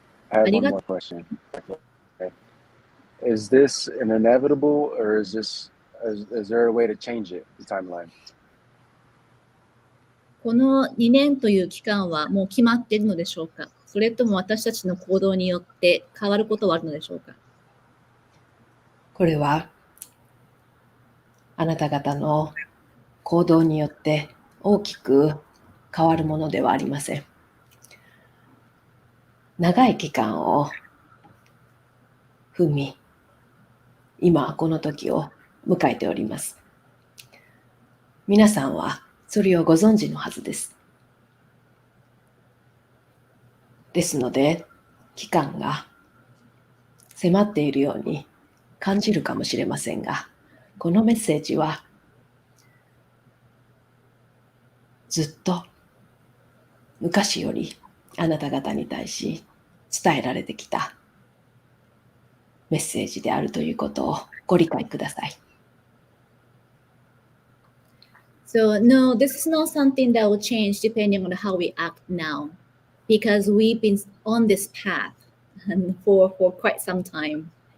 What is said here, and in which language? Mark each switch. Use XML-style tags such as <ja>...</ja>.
<en>I have one more question. Okay. Is this an inevitable, or is there a way to change it, the timeline?</en> <ja>この2年という期間はもう決まっているのでしょうか？それとも私たちの行動によって変わることはあるのでしょうか？これはあなた方の行動によって大きく変わるものではありません。長い期間を踏み、今この時を迎えております。皆さんはそれをご存知のはずです。ですので、期間が迫っているように感じるかもしれませんが、このメッセージはずっと昔よりあなた方に対し伝えられてきたメッセージであるということをご理解ください。</ja> <en>So no, this is not something that will change depending on how we act now, because we've been on this path for quite some time.</en>